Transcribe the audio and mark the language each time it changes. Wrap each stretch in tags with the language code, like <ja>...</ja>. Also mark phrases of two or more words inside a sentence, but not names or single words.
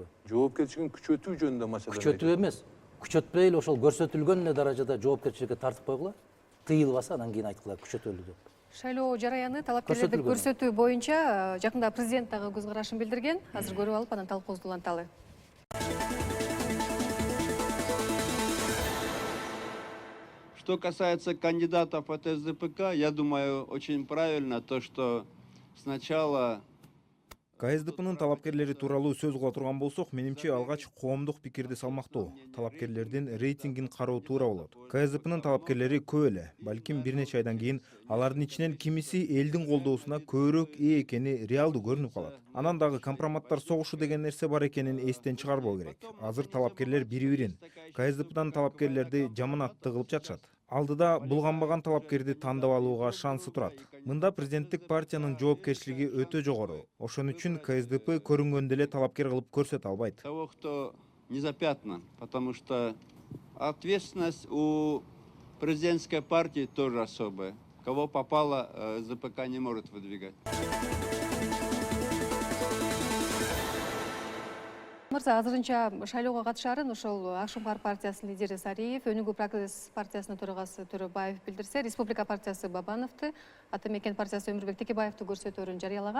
<ky>Жоопкерчилигин күчөтүү жөнүндө маселе. Күчөтүү эмес. Күчөтпөй эле ошол көрсөтүлгөн эле даражада жоопкерчиликке тартып койгула. Тыйылбаса анан кийин айткыла күчөтөлү деп. Шайлоо жараяны талапкерлерди көрсөтүү боюнча жакында президент дагы көз карашын билдирген. Азыр көрүп алып анан талкуубузду уланталы.</ky> <ru>Что касается кандидатов от СДПК, я думаю, очень правильно то, что сначала</ru> <ky>КСДПнын талапкерлери тууралуу сөз кыла турган болсок, менимче алгач коомдук пикирди салмактоо, талапкерлердин рейтингин кароо туура болот. КСДПнын талапкерлери көп эле, балким бир нече айдан кийин алардын ичинен кимиси элдин колдоосуна көбүрөөк ээ экени реалдуу көрүнүп калат. Анан дагы компроматтар согушу деген нерсе бар экенин эстен чыгарбоо керек. Азыр талапкерлер бири-бирин КСДПдан талапкерлерди жаманатты кылып жатышат. Алдыда булганбаган талапкерди тандап алууга шансы турат. Мында президенттик партиянын жоопкерчилиги өтө жогору. Ошон үчүн КСДП көрүнгөндө эле талапкер кылып көрсөтө албайт.</ky> <ru>Того, кто не запятнан, потому что ответственность у президентской партии тоже особая. Кого попало, СДПК не может выдвигать.</ru> <ky>Мырза, азырынча шайлоого катышаарын ошол Ак Шуңкар партиясынын лидери Сариев, Өнүгүү прогресс партиясынын төрагасы Төрөбаев билдирсе, Республика партиясы Бабановду, Ата Мекен партиясы Өмүрбек Текебаевди көрсөтөөрүн жарыялаган.</ky>